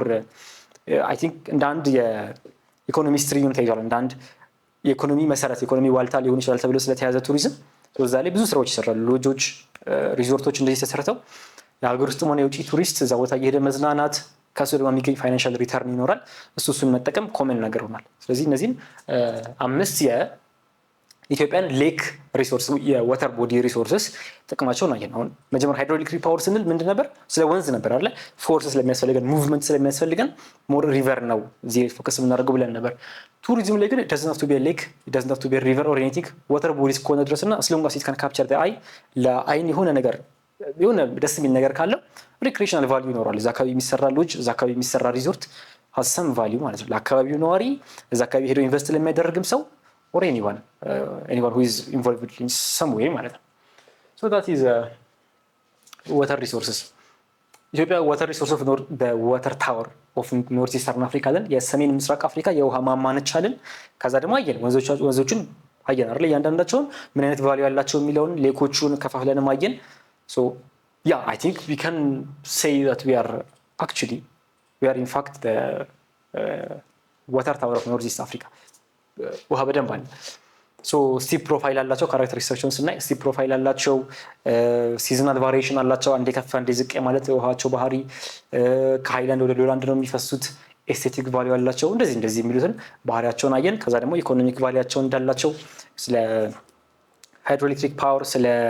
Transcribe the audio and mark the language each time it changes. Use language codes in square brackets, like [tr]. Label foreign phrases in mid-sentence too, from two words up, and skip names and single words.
[en] I think [am] እንደ አንድ የኢኮኖሚ ስትሪም ተይዟል። እንደ አንድ የኢኮኖሚ መሰረት የኢኮኖሚ ዋልታ ሊሆን ይችላል ተብሎ ስለተያዘ ቱሪዝም እዛ ላይ ብዙ ስራዎች ይሰራሉ። ሎጆች ሪዞርቶች እንደዚህ ተሰርተው የሀገር ውስጥም ሆነ የውጭ ቱሪስት እዛ ቦታ እየሄደ መዝናናት ከሱ ደግሞ የሚገኝ [en] financial return [am] ይኖራል። እሱን መጠቀም ኮመን ነገር ሆኗል። ስለዚህ እነዚህን 5 የኢትዮጵያን [en] lake resource water body resources [am] ጥቅማቸውን አየን። አሁን መጀመሪያ [en] hydroelectric power [am] ስንል ምንድን ነበር? ስለ ወንዝ ነበር አይደል? ፎርስ ስለሚያስፈልገን ሙቭመንት ስለሚያስፈልገን [en] more river [am] ነው እዚህ ፎከስ የምናደርገው ብለን ነበር። ቱሪዝም ላይ ግን [en] doesn't have to be a lake, it doesn't have to be a river or anything water bodies [am] ከሆነ ድረስና [en] as long as it can capture the eye [am] ለአይን የሆነ ነገር የሆነ ደስ የሚል ነገር ካለው [en] recreational value [am] ይኖራል። እዛ አካባቢ የሚሰራ ሎጅ እዛ አካባቢ የሚሰራ ሪዞርት [en] has some value [am] ማለት ነው ለአካባቢው ነዋሪ፣ እዛ አካባቢ ሄዶ ኢንቨስት ለሚያደርግም ሰው [en] or anyone who is involved in some way [am] ማለት ነው። [en] So that is water resources. [am] ኢትዮጵያ [en] water resource of the water tower of North Eastern Africa [am] ለን የሰሜን ምስራቅ አፍሪካ የውሃ ማማ ነች አለን። ከዛ ደግሞ አየን ወንዞችን አየን አይደል? እያንዳንዳቸውን ምን አይነት ቫልዩ ያላቸው የሚለውን ሌኮቹን ከፋፍለንም አየን። [en] So yeah, I think we can say that we are in fact the water tower of North East Africa. [am] ውሃ በደንብ አለ። [en] steep profile [am] አላቸው። ካራክተሪስቲክሳቸውን ስናይ [en] steep profile [am] አላቸው። [en] seasonal variation [am] አላቸው። አንዴ ከፍ አንዴ ዝቅ ማለት ውሃቸው ባህሪ ከሃይላንድ ወደ ሎላንድ ነው የሚፈሱት። [en] aesthetic value [am] አላቸው። እንደዚህ የሚሉትን ባህሪያቸውን አየን። ከዛ ደግሞ ኢኮኖሚክ ቫልዩአቸው እንዳላቸው ስለ [en] hydroelectric power፣ [am] ስለ